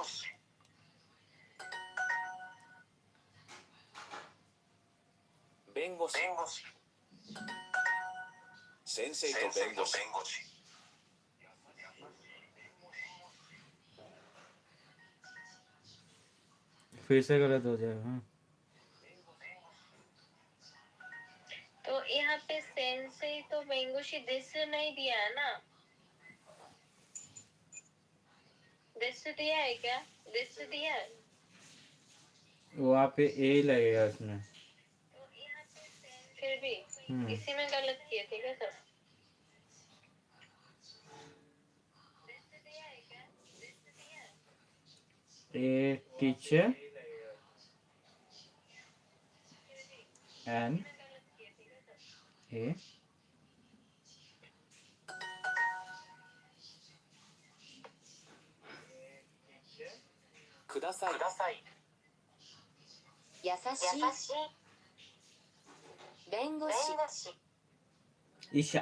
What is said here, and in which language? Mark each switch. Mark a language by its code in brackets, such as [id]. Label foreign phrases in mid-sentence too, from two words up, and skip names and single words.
[ja] 弁護士先生と弁護士 [hi] फिर से गलत हो जाएगा हाँ तो यहाँ पे [ja] 先生と弁護士です [hi] नहीं दिया है ना. दिस दिया है क्या? दिस दिया है. वहाँ पे ए लगेगा उसमें फिर भी इसी में गलत किए थे क्या सब? [en] A teacher and A [ja] ください優しい弁護士 ईशा